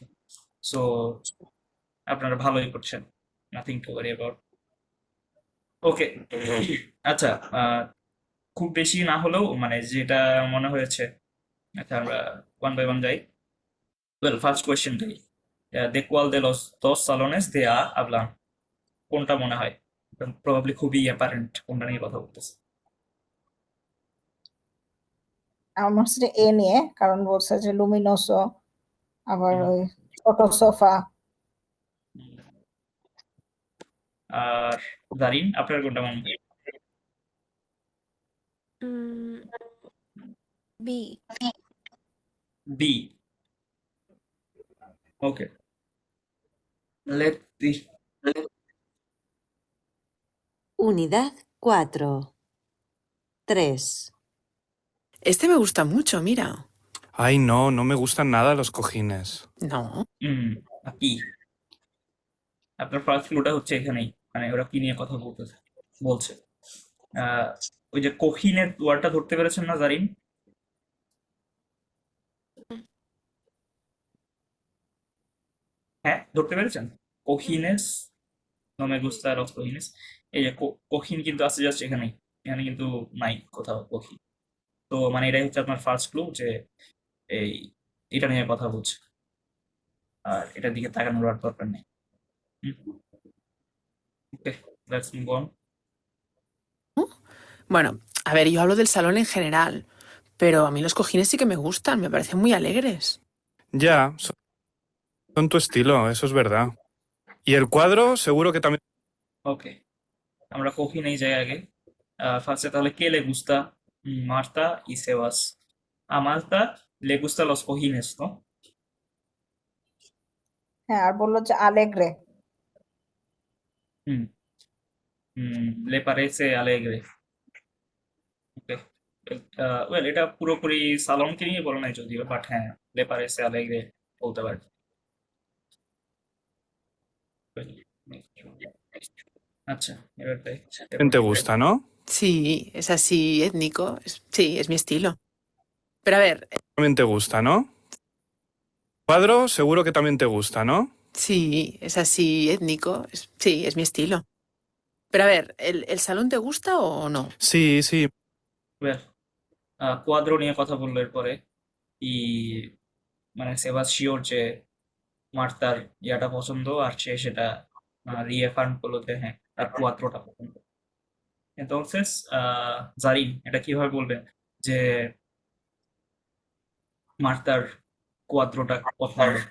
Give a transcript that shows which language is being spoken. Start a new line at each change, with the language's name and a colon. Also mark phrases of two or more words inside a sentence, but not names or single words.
Bangla: সো আপনারা ভালোই করছেন,
English: nothing to worry about.
Bangla: ওকে, আচ্ছা, খুব বেশি না হলেও মানে যেটা মনে হয়েছে, আচ্ছা আমরা
English: one by one
Bangla: যাই।
English: well, first questionটাই,
Spanish: ¿de cuál de los dos salones de A hablan?
Bangla: কোনটা মনে হয়? প্রবাবলি খুবই অ্যাপারেন্ট কোনটা নিয়ে কথা বলতেছে। আমার মনে হচ্ছে যে এ নিয়ে, কারণ বলছে যে লুমিনোসো, আবার ওই ছোট সোফা। আর জারিন, আপনার কোনটা মনে হয়? বি। বি। ওকে,
English: let the.
Spanish: Unidad 4. 3. Este me gusta mucho, mira. Ay, no, no me gustan nada los cojines. No.
Bangla: কি আপনার ফার্স্ট ক্লুটা হচ্ছে এখানেই, মানে ওরা কি নিয়ে কথা বলছে। ওই যে কোহিনের ওয়ার্ডটা ধরতে পেরেছেন না জারিন? হ্যাঁ, ধরতে পেরেছেন? কোহিনেস,
Spanish: no me gusta los cojines।
Bangla: এই যে কোহিন কিন্তু আছে জাস্ট এখানেই, এখানে কিন্তু নাই কোথাও কোহিন। তো মানে এটাই হচ্ছে আপনার ফার্স্ট ক্লু যে এই এটা নিয়ে কথা বলছে, আর এটার দিকে তাকানোর আর দরকার নেই।
English: okay, let's move on.
Spanish: Bueno, a ver, yo hablo del salón en general, pero a mí los cojines sí que me gustan, me parecen muy alegres. Ya, son tu estilo, eso es verdad. Y el cuadro seguro que también...
Bangla: ওকে, আমরা কোহিনেই যাই আগে। ফার্স্টে তাহলে
Spanish: qué le gusta? মার্তা y Sebas. A Marta le gustan los cojines, ¿no?
Bangla: হ্যাঁ, আর বললো যে আলেগ্রে। হুম,
Spanish: le parece alegre.
Bangla: ওকে, ওয়েল এটা পুরোপুরি সালনকে নিয়ে বলা নাই যদিও, বাট হ্যাঁ,
Spanish: le parece alegre
Bangla: বলতে পারি। আচ্ছা, এবারটাই
Spanish: también te gusta, ¿no? Sí, es así étnico, sí, es mi estilo. Pero a ver, También te gusta, ¿no? Cuadro seguro que también te gusta, ¿no? sí, es así étnico, sí, es mi estilo. Pero a ver, ¿el salón te gusta o no? Sí, sí,
Bangla: ওয়েল, কোয়াদ্রো নিয়ে কথা বললো এরপরে, ই মানে সেবাস শিওর যে মার্তার ইয়াটা পছন্দ, আর সে সেটা রিএফার্ম করলো যে হ্যাঁ তার কুয়াত্রোটা পছন্দ। Entonces, জারিন, এটা কিভাবে বলবেন যে মার্তার কুয়াত্রোটা পছন্দ?